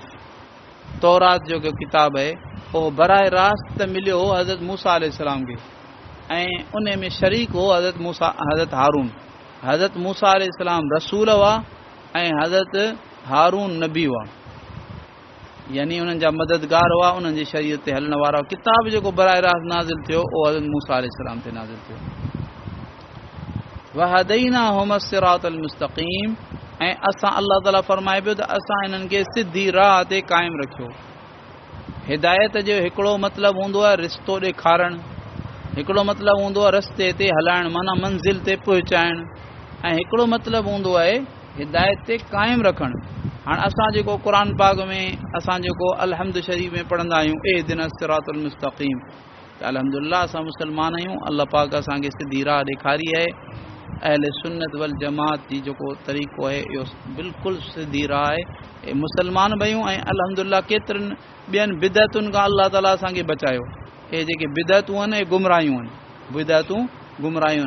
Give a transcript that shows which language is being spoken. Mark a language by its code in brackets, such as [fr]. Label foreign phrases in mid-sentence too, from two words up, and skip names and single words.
[sd] तौरात जेको किताब आहे उहो बराह रास्त मिलियो हो हज़रत मूसा अलैहिस्सलाम खे ऐं उन में शरीक हो हज़रत हारून। हज़रत मूसा अलैहिस्सलाम रसूल हुआ ऐं हज़रत हारून नबी हुआ, यानी उन्हनि जा मददगार हुआ, उन्हनि जी शरीयत ते हलण वारा। किताब जेको बराह रास्त नाज़िल थियो उहो हज़रत मूसा अलैहिस्सलाम ते नाज़िल थियो। [ar] وهديناهم الصراط المستقيم, [sd] ऐं असां अल्लाह ताला फरमाए पियो त असां हिननि खे सिधी राह ते क़ाइमु रखियो। हिदायत जो हिकिड़ो मतिलबु हूंदो आहे रिश्तो ॾेखारणु, हिकिड़ो मतिलबु हूंदो आहे रस्ते ते हलाइणु माना मंज़िल ते पहुचाइणु, ऐं हिकिड़ो मतिलबु हूंदो आहे हिदायत ते क़ाइमु रखणु। हाणे असां जेको क़ुर पाक में असां जेको अलहम्द शरीफ़ में पढ़ंदा आहियूं [ar] اهدنا الصراط المستقيم, [sd] त अल्हम्दुलिल्लाह असां मुस्लमान आहियूं। अल्लाह पाक असांखे सिधी राह ॾेखारी आहे। अहले सुन्नत वल जमात जी जेको तरीक़ो आहे इहो बिल्कुलु सिधी राह आहे। मुस्लमान भयूं ऐं अल्हम्दुलिल्लाह केतिरनि ॿियनि बिदअतुनि खां अल्लाह ताला असांखे बचायो। इहे जेके बिदअतूं आहिनि इहे गुमराहियूं आहिनि, बिदअतूं गुमराहियूं आहिनि।